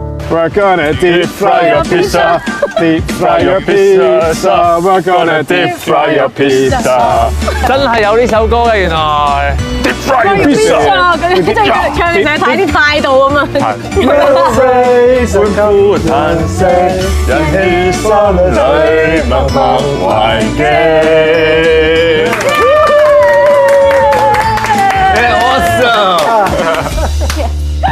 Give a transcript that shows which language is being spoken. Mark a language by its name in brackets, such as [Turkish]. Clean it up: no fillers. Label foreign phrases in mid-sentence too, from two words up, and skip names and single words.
[English] We're gonna deep fry your pizza. Deep fry your pizza. We're gonna deep fry your pizza. [Cantonese] 真係有呢首歌嘅原來。 [English] Deep fry your pizza。 [Cantonese] 咁即係唱你成日睇啲態度咁啊。歡呼嘆息，引起心裏默默懷記。Awesome！